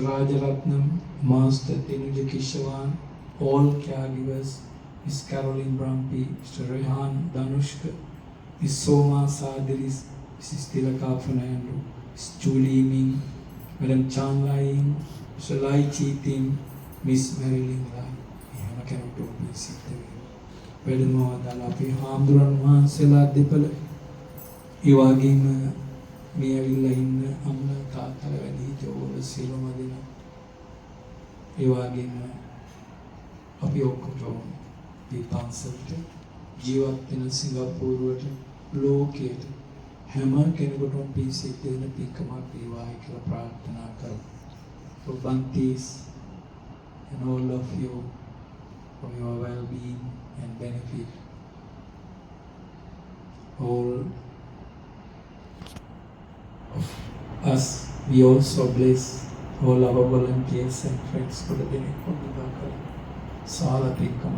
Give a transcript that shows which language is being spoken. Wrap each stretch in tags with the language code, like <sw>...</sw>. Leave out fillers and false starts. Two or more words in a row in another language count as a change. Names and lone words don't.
<en>Rajaratnam, Master Tenuja Kishavan, all caregivers, Miss Caroline Brampi, Mr. Rehan Danushka, Miss Soma Sadiris, Mrs. Tilaka Fernando, Miss Julie Ming, Madam Chan Lai, Mr. Lai Chi Tim, Miss Marilyn Lai.</en> <si>එහෙම කෙනෙකුට ඔපී සිද්ධ වෙනවා. වැඩමවදාලා අපි හාමුදුරන් වහන්සේලා දෙපළ ඒ වගේම මේ ඇවිල්ලා ඉන්න අම්මා තාත්තලා වැඩි හිටියෝ සියලුම දෙනා ඒ වගේම අපි ඔක්කොම මේ පන්සලට ජීවත් වෙන සිංගප්පූරුවට ලෝකයට හැම කෙනෙකුටම පින් සිද්ධ වෙන පින්කමක් වේවායි කියලා ප්‍රාර්ථනා කරමු.</si> <en>For Bhantis and all of you for your well-being and benefit. All of us, we also bless all our volunteers and friends for the day of the Sala Pinkama.</en>